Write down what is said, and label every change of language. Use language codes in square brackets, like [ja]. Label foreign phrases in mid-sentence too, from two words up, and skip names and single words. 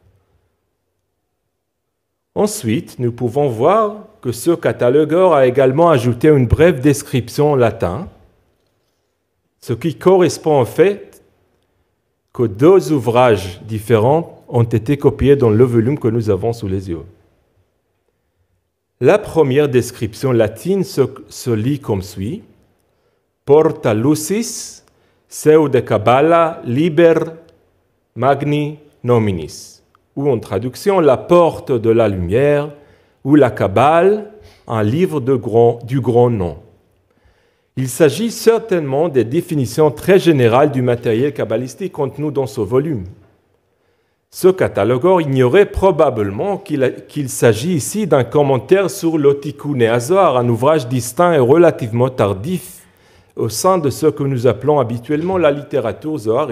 [fr] Ensuite, nous pouvons voir que ce catalogueur a également ajouté une brève description en latin, ce qui correspond au fait que 2 ouvrages différents ont été copiés dans le volume que nous avons sous les yeux. La première description latine se lit comme suit: [la] Porta lucis, seu de cabala, liber magni nominis, [fr] ou en traduction, la porte de la lumière, ou la Kabbale, un livre du grand nom. Il s'agit certainement des définitions très générales du matériel kabbalistique contenu dans ce volume. Ce catalogueur ignorait probablement qu'il s'agit ici d'un commentaire sur le Tikkun HaZohar, un ouvrage distinct et relativement tardif au sein de ce que nous appelons habituellement la littérature zoharique.